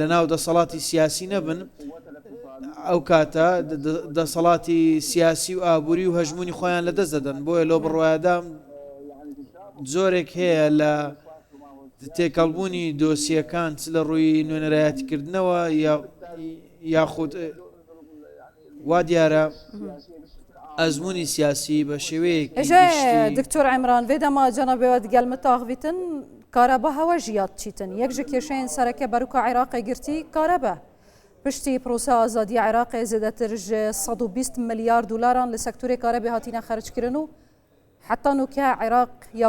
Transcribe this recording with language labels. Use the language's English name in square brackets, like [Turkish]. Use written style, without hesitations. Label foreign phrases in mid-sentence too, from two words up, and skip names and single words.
[Central Kurdish] ناو دەسەڵاتی سیاسی نەبن ئەو کاتە دەسەڵاتی سیاسی و ئابووری و هەژمونی خۆیان لەدەست دەدەن بۆیە لۆ بڕوایدام زۆرێک هەیە لە تێکەڵبوونی دۆسیەکان چ لە ڕووی نوێنەرایەتیکردنەوە یاخود وا دیارە ئەزمموی سیاسی بە شێوەیەکی [Kurdish] دکتۆر عیمران vêdema cenabêwe digel min taxivîtin karebe hewe jî yad çîtin yek ji kêşeyên sereke beruka Iraqê girtî karebe piştî prosa azadiya Iraqê zêdetir ji 120 milyar dolaran li sektorê karebê hatîne xerckirin û heta nûke Iraq ya